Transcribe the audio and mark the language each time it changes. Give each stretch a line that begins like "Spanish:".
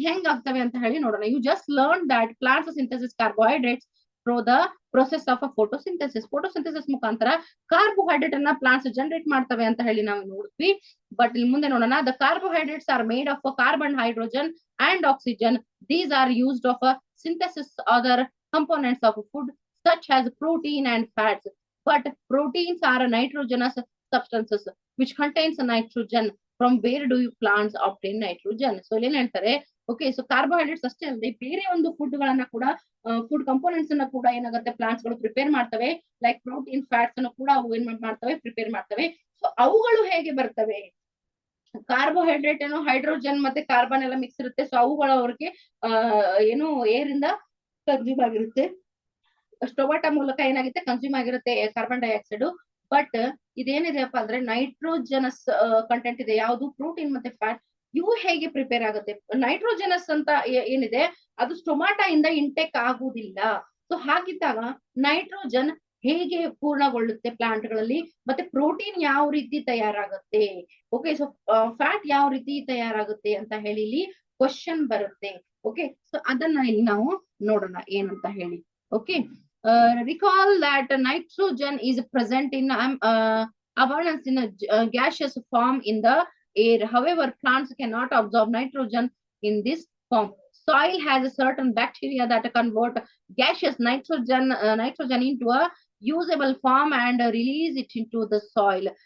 Kannada: ಹೆಂಗ್ ಆಗ್ತವೆ ಅಂತ ಹೇಳಿ ನೋಡೋಣ.
English: You just learn that plants synthesis carbohydrates through the process of uh photosynthesis.
Kannada: Photosynthesis ಮುಖಾಂತರ ಕಾರ್ಬೋಹೈಡ್ರೇಟ್ ಅನ್ನ ಪ್ಲಾಂಟ್ಸ್ ಜನರೇಟ್ ಮಾಡ್ತವೆ ಅಂತ ಹೇಳಿ ನಾವು ನೋಡಿದ್ವಿ. ಬಟ್ ಇಲ್ಲಿ ಮುಂದೆ ನೋಡೋಣ.
English: The carbohydrates are made of carbon, hydrogen and oxygen. These are used of a synthesis other components of food such as protein and fats. But proteins are nitrogenous substances which contains nitrogen. From where do you plants obtain nitrogen?
Kannada: So ಇಲ್ಲಿ ಏನ್ ಹೇಳ್ತಾರೆ, okay, so carbohydrates ಅಷ್ಟೇ ಅಲ್ಲದೆ ಬೇರೆ ಒಂದು food ಗಳನ್ನ ಕೂಡ, food components ಅನ್ನ ಕೂಡ ಏನಾಗುತ್ತೆ ಪ್ಲಾಂಟ್ಸ್ ಗಳು ಪ್ರಿಪೇರ್ ಮಾಡ್ತವೆ. ಲೈಕ್ ಪ್ರೋಟೀನ್, ಫ್ಯಾಟ್ಸ್ ಅನ್ನು ಕೂಡ ಅವು ಏನ್ ಮಾಡ್ತವೆ, ಪ್ರಿಪೇರ್ ಮಾಡ್ತವೆ. ಸೊ ಅವುಗಳು ಹೇಗೆ ಬರ್ತವೆ? ಕಾರ್ಬೋಹೈಡ್ರೇಟ್ ಏನೋ ಹೈಡ್ರೋಜನ್ ಮತ್ತೆ ಕಾರ್ಬನ್ ಎಲ್ಲ ಮಿಕ್ಸ್ ಇರುತ್ತೆ. ಸೊ ಅವುಗಳ ಅವ್ರಿಗೆ ಏನು ಏರ್ ಇಂದ ಕನ್ಸ್ಯೂಮ್ ಆಗಿರುತ್ತೆ. ಸ್ಟೊಮಾಟಾ ಮೂಲಕ ಏನಾಗುತ್ತೆ ಕನ್ಸ್ಯೂಮ್ ಆಗಿರುತ್ತೆ ಕಾರ್ಬನ್ ಡೈಆಕ್ಸೈಡ್. ಬಟ್ ಇದೇನಿದೆಯಪ್ಪ ಅಂದ್ರೆ ನೈಟ್ರೋಜನಸ್ ಕಂಟೆಂಟ್ ಇದೆ, ಯಾವುದು ಪ್ರೋಟೀನ್ ಮತ್ತೆ ಫ್ಯಾಟ್. ಇವು ಹೇಗೆ ಪ್ರಿಪೇರ್ ಆಗುತ್ತೆ? ನೈಟ್ರೋಜನಸ್ ಅಂತ ಏನಿದೆ ಅದು ಸ್ಟೊಮಾಟಾ ಇಂದ ಇಂಟೆಕ್ ಆಗುವುದಿಲ್ಲ. ಸೊ ಹಾಗಿದ್ದಾಗ ನೈಟ್ರೋಜನ್ ಹೇಗೆ ಪೂರ್ಣಗೊಳ್ಳುತ್ತೆ ಪ್ಲಾಂಟ್ ಗಳಲ್ಲಿ, ಮತ್ತೆ ಪ್ರೋಟೀನ್ ಯಾವ ರೀತಿ ತಯಾರಾಗುತ್ತೆ, ಓಕೆ. ಸೊ ಫ್ಯಾಟ್ ಯಾವ ರೀತಿ ತಯಾರಾಗುತ್ತೆ ಅಂತ ಹೇಳಿ ಇಲ್ಲಿ ಕ್ವಶನ್ ಬರುತ್ತೆ. ಓಕೆ, ಸೊ ಅದನ್ನ ಇಲ್ಲಿ ನಾವು ನೋಡೋಣ ಏನಂತ ಹೇಳಿ.
English: Okay, recall that nitrogen is present in abundance in a gaseous form in the air. However, plants cannot absorb nitrogen in this form. Soil has a certain bacteria that convert gaseous nitrogen into a usable form and release it into the soil.